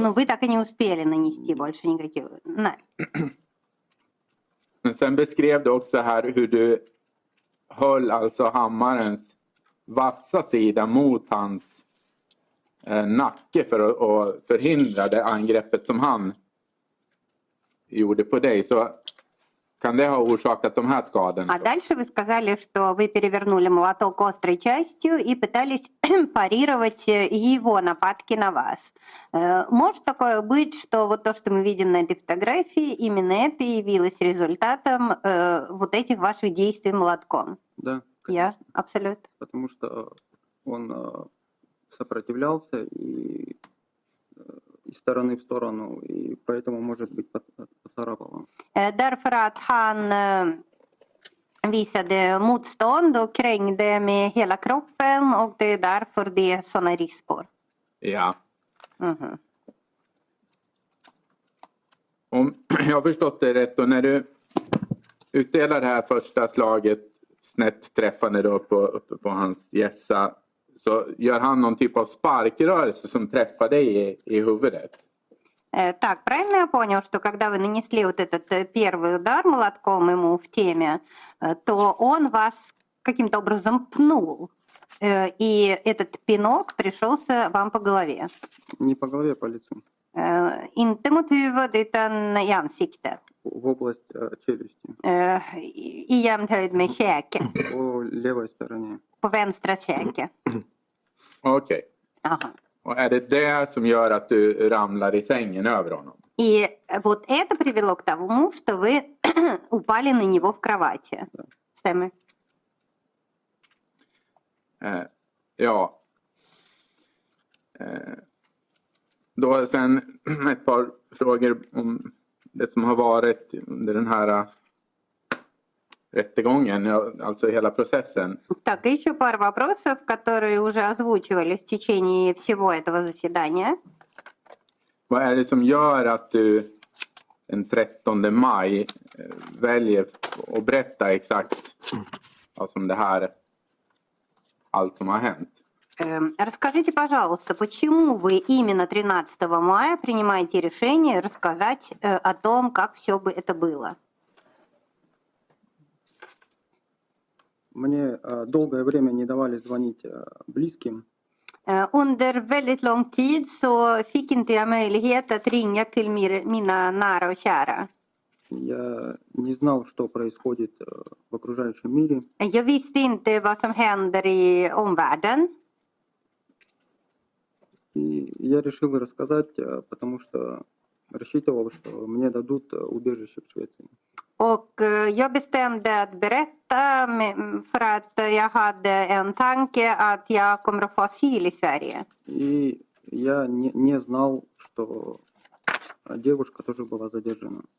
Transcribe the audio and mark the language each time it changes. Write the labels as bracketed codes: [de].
[ru] Но вы так и не uspели нанести больше никаких. [sv] Nej. Men sen beskrev du också här hur du höll alltså hammarens vassa sida mot hans nacke för att förhindra det angreppet som han gjorde på dig. Så kan det ha orsakat de här skadorna? [ru] А дальше вы сказали, что вы перевернули молоток острой частью и пытались парировать его нападки на вас. Может такое быть, что вот то, что мы видим на этой фотографии, именно это и явилось результатом вот этих ваших действий молотком? Да, Я конечно. абсолютно. Потому что он сопротивлялся и из stороны в stорону, и поэтому, может быть, поцарапало. [sv] Därför att han visade motstånd och krängde med hela kroppen och det är därför det är sådana rispor. Ja. Mhm. Om jag har förstått det rätt, och när du utdelar det här första slaget snett träffande då uppe på hans gässa, så gör han någon typ av sparkrörelse som träffar dig i huvudet. [ru] Так, правильно я понял, что когда вы нанесли вот этот первый удар молотком ему в теме, то он вас каким-то образом пнул, и этот пинок пришелся вам по голове? Не по голове, по лицу. [sv] Inte mot huvudet utan i ansiktet. [ru] В область челюсти. [sv] I jämn höjd med käken. [ru] По левой стороне. [sv] På vänstra käke. Okej. [ru] Ага. [sv] Och är det det som gör att du ramlar i sängen över honom? [ru] И вот это привело к тому, что вы упали на него в кровати. [sv] Stämmer? Ja. Då sen ett par frågor om det som har varit under den här rättegången, alltså hela processen. [ru] Так, еще пара вопросов, которые уже озвучивались в течение всего этого заседания. [sv] Vad är det som gör att du den 13 maj väljer att berätta exakt som det här, allt som har hänt? [ru] Расскажите, пожалуйста, почему вы именно 13 мая принимаете решение рассказать о том, как все бы это было? Мне долгое время не давали звонить близким. [sv] Under väldigt lång tid så fick inte jag möjlighet att ringa till mina nära och kära. [ru] Я не знал, что происходит в окружающем мире. [sv] Jag visste inte vad som händer i omvärlden. [ru] И я решил рассказать, потому что рассчитывал, что мне дадут убежище в Швеции. [sv] Och jag bestämde att berätta för att jag hade en tanke att jag kommer att få asyl i Sverige. [ru] И я не знал, что девушка тоже была задержана.